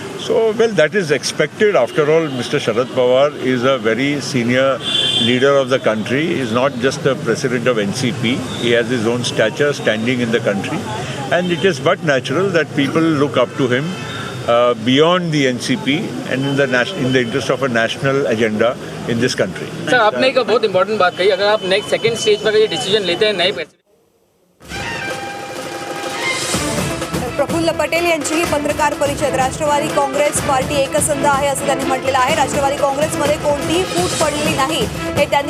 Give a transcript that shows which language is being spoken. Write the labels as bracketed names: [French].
[English] So, well, that is expected. After all, Mr. Sharad Pawar is a very senior leader of the country. He is not just the president of NCP. He has his own stature, standing in the country. And it is but natural that people look up to him beyond the NCP and in the interest of a national agenda in this country. [Hindi] Sir, आपने एक बहुत important बात कही, अगर आप next second stage पर ये decision लेते हैं नए प्रेसिडेंट। [Marathi] प्रफुल्ल पटेल यांचीही पत्रकार परिषद। राष्ट्रवादी काँग्रेस पार्टी एकसंध आहे असं त्यांनी म्हटलेलं आहे। राष्ट्रवादी काँग्रेसमध्ये कोणतीही फूट पडलेली नाही हे त्यांनी